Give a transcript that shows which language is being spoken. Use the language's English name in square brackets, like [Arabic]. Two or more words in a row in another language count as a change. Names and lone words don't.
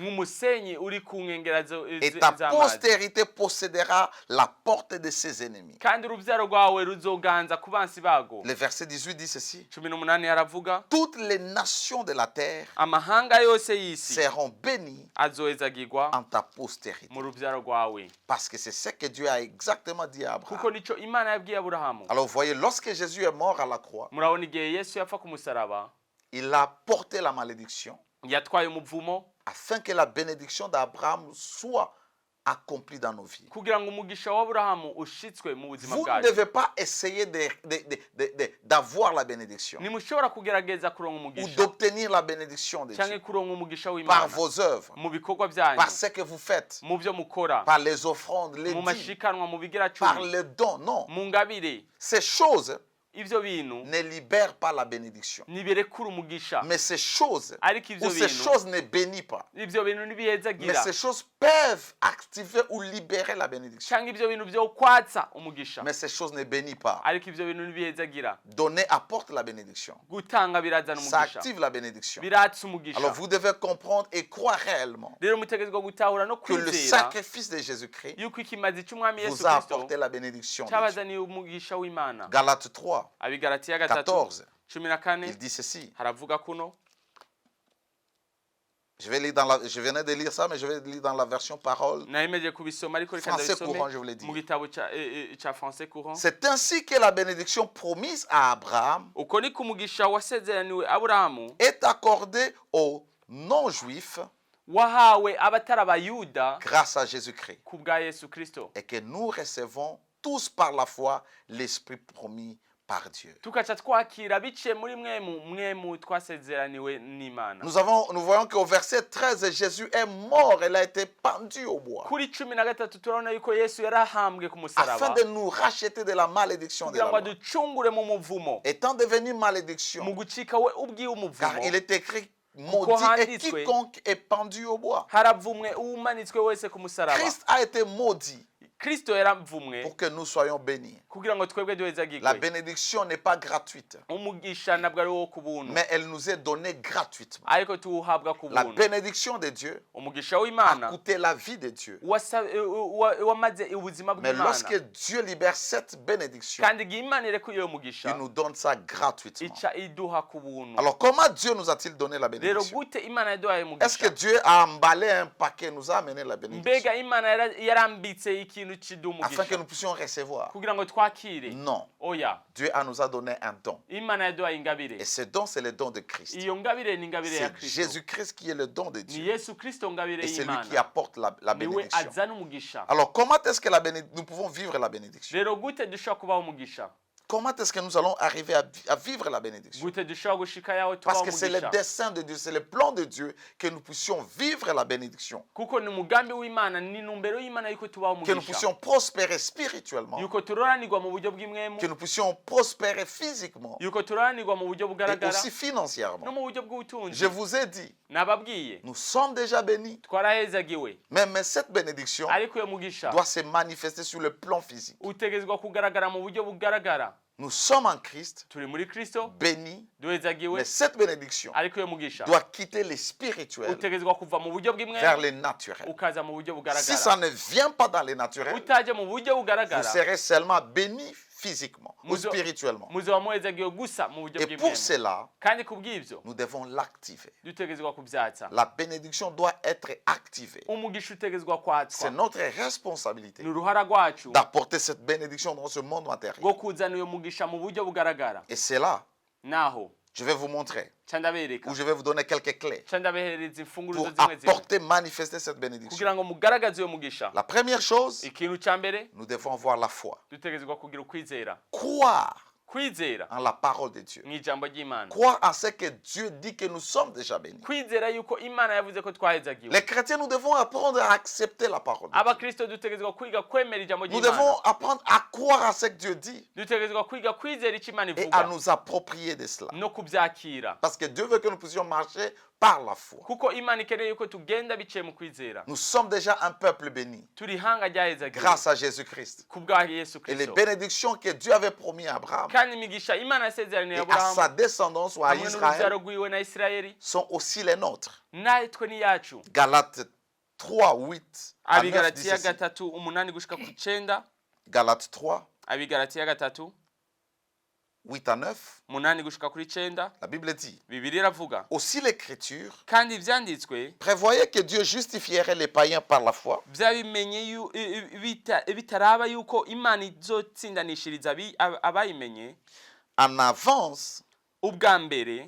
[Rundi] nk'umusenyi uri ku nkengera [French] Et ta [Rundi] z'amazi [French] postérité possédera la porte de ses ennemis. [Rundi] kandi urubyaro rwawe ruzoganza ku bansi bago [French] Le verset 18 dit ceci. [Rundi] 18 haravuga [French] Toutes les nations de la terre [Rundi] amahanga yose y'isi [French] seront bénies [Rundi] azohezagirwa [French] en ta postérité. [Rundi] mu rubyaro rwawe [French] Parce que c'est ce que Dieu a exactement dit à [Rundi] kuko [French] Abraham. [Rundi] nico Imana yabwiye Aburahamu [French] Alors vous voyez, lorsque Jésus est mort à la croix, [Rundi] murabona igihe Yesu yapfa ku musaraba [French] il a porté la malédiction [Rundi] yatwaye umuvumo [French] afin que la bénédiction d'Abraham soit accomplie dans nos vies. [Rundi] kugira ngo umugisha wa Aburahamu ushitswe mu buzima [French] Vous ne [Rundi] bwacu [French] devez pas essayer d'avoir la bénédiction [Rundi] nimushobora kugerageza kuronka [French] ou [Rundi] umugisha [French] d'obtenir la bénédiction de [Rundi] cyangwa [French] Dieu [Rundi] kuronka umugisha [French] par [Rundi] w'Imana [French] vos œuvres, [Rundi] mu bikorwa byanyu [French] par ce que vous faites, [Rundi] mu byo mukora [French] par les offrandes, les [Rundi] mu [French] dîmes, [Rundi] mashikanwa mu bigira [French] par [Rundi] cumi [French] les dons. Non, [Rundi] mu ngabire [French] ces choses [Rundi] ivyo bintu [French] ne libèrent pas la bénédiction. [Rundi] nibirekura umugisha [French] Mais ces choses, [Rundi] ariko [French] ou [Rundi] ivyo [French] ces [Rundi] bintu [French] choses ne bénissent pas. [Rundi] ivyo bintu [French] Mais [Rundi] nibihezagira [French] ces choses peuvent activer ou libérer la bénédiction. [Rundi] cyangwa ivyo bintu vyo kwatsa umugisha [French] Mais ces choses ne bénissent pas. [Rundi] ariko ivyo bintu nibihezagira [French] Donner apporte la bénédiction. [Rundi] gutanga birazana [French] Ça [Rundi] umugisha [French] active la bénédiction. [Rundi] biratsa umugisha [French] Alors vous devez comprendre et croire réellement [Rundi] rero mutegerezwa gutahura no [French] que le [Rundi] kwizera [French] sacrifice de Jésus-Christ [Rundi] yuko ikimazi cy'umwami Yesu [French] vous a [Rundi] Kristo [French] apporté la bénédiction de Dieu. [Rundi] cyabazaniye umugisha w'Imana [French] Galates 3, [Rundi] abigalatiya [French] 14, [Rundi] 14 [French] il dit ceci. [Rundi] haravuga kuno [French] Je venais de lire ça, mais je vais lire dans la version parole. [Rundi] nayemeje kubisoma ariko reka [French] Français [Rundi] ndabisome [French] courant, je vous l'ai dit. [Rundi] mu gitabo ca [French] français courant C'est ainsi que la bénédiction promise à Abraham [Rundi] uko niko umugisha wasezeraniwe Aburahamu [French] est accordée aux non-juifs [Rundi] wahawe abatari abayuda [French] grâce à Jésus-Christ. [Rundi] ku bwa Yesu Kristo [French] Et que nous recevons tous par la foi l'Esprit promis par Dieu. [Rundi] tukaca twakira biciye muri mwemu twasezeraniwe n'Imana [French] Nous voyons qu'au verset 13, Jésus est mort, il a été pendu au bois, [Rundi] kuri 13 turabona yuko Yesu yarahambwe ku [French] afin [Rundi] musaraba [French] de nous racheter de la malédiction de [Rundi] kugira [French] la [Rundi] ngo [French] loi. [Rundi] aducungure mu muvumo [French] Étant devenu [Rundi] mu [French] malédiction, [Rundi] gucika we ubwiwe [French] car [Rundi] umuvumo [French] il est écrit, maudit est quiconque est pendu au bois. [Rundi] haravumwe umanitswe wese ku musaraba [French] Christ a été maudit [Rundi] Kristo yaravumwe [French] pour que nous soyons bénis. [Rundi] kugira ngo twebwe [French] La [Rundi] duhezagirwe [French] bénédiction n'est pas gratuite, [Rundi] umugisha ntabwo ari wo ku buntu [French] mais elle nous est donnée gratuitement. [Rundi] ariko tuwuhabwa ku [French] La [Rundi] buntu [French] bénédiction de Dieu [Rundi] umugisha [French] a [Rundi] w'Imana [French] coûté la vie de Dieu. [Rundi] wamaze ubuzima [French] Mais lorsque [Rundi] bw'Imana [French] Dieu libère cette bénédiction, [Rundi] kandi igihe Imana irekuye iyo mugisha [French] il nous donne ça gratuitement. [Rundi] ica iduha ku buntu [French] Alors comment Dieu nous a-t-il donné la [Rundi] rero [French] bénédiction? [Rundi] gute Imana yaduhaye [French] Est-ce que [Rundi] umugisha [French] Dieu a emballé un paquet, nous a amené la bénédiction? [Rundi] mbega Imana yarambitse ikintu ikintu kiduha [French] afin que [Rundi] umugisha [French] nous puissions recevoir. [Rundi] kugira ngo twakire. [French] Non. [Rundi] Oya, [French] Dieu nous a donné un don. [Rundi] imana yaduhaye ingabire. [French] Et ce don, c'est le don de Christ. [Rundi] Iyo ngabire ni ingabire ya [French] C'est [Rundi] Kristo. [French] Jésus-Christ qui est le don de [Rundi] Ni [French] Dieu. [Rundi] Yesu Kristo ngabire [French] Et c'est lui qui [Rundi] y'Imana. [French] apporte la [Rundi] Niwe [French] bénédiction. [Rundi] azana umugisha. [French] Alors, comment est-ce que nous pouvons vivre la bénédiction? [Rundi] Rero gute dushobora kubaho umugisha? [French] Comment est-ce que nous allons arriver à vivre la bénédiction? [Rundi] Gute dushobora gushika yaho [French] Parce [Rundi] tubaho [French] que c'est le [Rundi] umugisha? [French] dessein de Dieu, c'est le plan de Dieu que nous puissions vivre la bénédiction. [Rundi] Kuko ni umugambi w'Imana, ni numbero y'Imana yuko tubaho [French] Que nous [Rundi] umugisha. [French] puissions prospérer spirituellement. [Rundi] Yuko turoranirwa mu buryo bw'imwemu, [French] Que nous puissions prospérer physiquement. [Rundi] yuko turoranirwa mu buryo [French] Et [Rundi] bugaragara [French] aussi [Rundi] no [French] financièrement. [Rundi] mu buryo bw'ubutunzi. [French] Je vous ai dit, [Rundi] Nababwiye [French] nous sommes déjà bénis. [Rundi] twarahezagiwe, [French] Mais cette bénédiction [Rundi] ariko uyo mugisha [French] doit se manifester sur le plan physique. [Rundi] utegezwa kugaragara mu buryo bugaragara. [French] Nous sommes en Christ, [Rundi] Turi muri Kristo [French] bénis. [Rundi] duhezagiwe, [French] Mais cette bénédiction [Rundi] ariko uyo mugisha [French] doit quitter les spirituels [Rundi] utegezwa kuva mu buryo [French] vers [Rundi] bw'imwemu [French] les naturels. [Rundi] ukaza mu buryo [French] Si [Rundi] bugaragara. [French] ça ne vient pas dans les naturels, [Rundi] Utaje mu buryo [French] vous [Rundi] bugaragara [French] serez seulement bénis physiquement ou [Rundi] Muzo- [French] spirituellement. [Rundi] muzoba muhezagiwe gusa mu buryo [French] Et pour [Rundi] bw'imwemu. [French] cela, [Rundi] Kandi kubw'ivyo [French] nous devons l'activer. [Rundi] dutegezwa kuvyatsa. [French] La bénédiction doit être activée. [Rundi] Umugisha utegezwa [French] C'est [Rundi] kwatswa. [French] notre responsabilité [Rundi] Ni uruhara rwacu [French] d'apporter cette bénédiction dans ce monde matériel. [Rundi] rwo kuzana uyo mugisha mu buryo bugaragara. [French] Et c'est là, [Rundi] Naho [French] je vais vous montrer, [Rundi] ca ndabereka, [French] ou je vais vous donner quelques clés [Rundi] ca ndabehereza [French] pour [Rundi] imfunguruzo zimwe zimwe [French] apporter, manifester cette bénédiction. [Rundi] kugira ngo mugaragaze uyo mugisha. [French] La première chose, [Rundi] Ikintu ca mbere [French] nous devons avoir la foi. [Rundi] dutegezwa kugira ukwizera. [French] Croire [Rundi] Kwizera [French] en la parole de Dieu. [Rundi] mu ijambo ry'Imana. [French] Croire en ce que Dieu dit que nous sommes déjà bénis. [Rundi] Kwizera yuko Imana yavuze ko twahezagiwe. [French] Les chrétiens, nous devons apprendre à accepter la parole de Dieu. [Rundi] Abakristo dutegezwa kwiga kwemera ijambo [French] Nous devons [Rundi] ry'Imana. [French] apprendre à croire à ce que Dieu dit [Rundi] Dutegezwa kwiga kwizera icyo Imana [French] et à [Rundi] ivuga [French] nous approprier de cela. [Rundi] no kubyakira. [French] Parce que Dieu veut que nous puissions marcher par la foi. [Rundi] Kuko Imana ikeneye yuko tugenda biciye mu kwizera. [French] Nous sommes déjà un peuple béni [Rundi] Turi ihanga ryahezagiwe [French] grâce à Jésus-Christ. [Rundi] kubwa Yesu [French] Et les [Rundi] Kristo. [French] bénédictions que Dieu avait promis à Abraham [Rundi] Kandi imigisha Imana yasezeraniye [French] et à sa [Rundi] Aburahamu [French] descendance ou à [Rundi] hamwe [French] Israël [Rundi] n'urubyaro rwiwe na Isirayeli [French] sont aussi les nôtres. [Rundi] natwe ni yacu. [French] Galates 3, 8 à 9 dit [Rundi] Abigalatiya [French] ceci. [Rundi] 3:8 gushika ku 9. [French] Galates 3, [Rundi] Abigalatiya 3:8 [French] 8 à 9, [Rundi] gushika kuri 9. [French] la Bible dit, [Rundi] Bibiliya iravuga [French] aussi l'Écriture [Rundi] kandi ivyanditswe [French] prévoyait que Dieu justifierait les païens par la foi [Rundi] byabimenye bitaraba yuko Imana izotsindanishiriza abayimenye [French] en avance, [Rundi] ubwa mbere.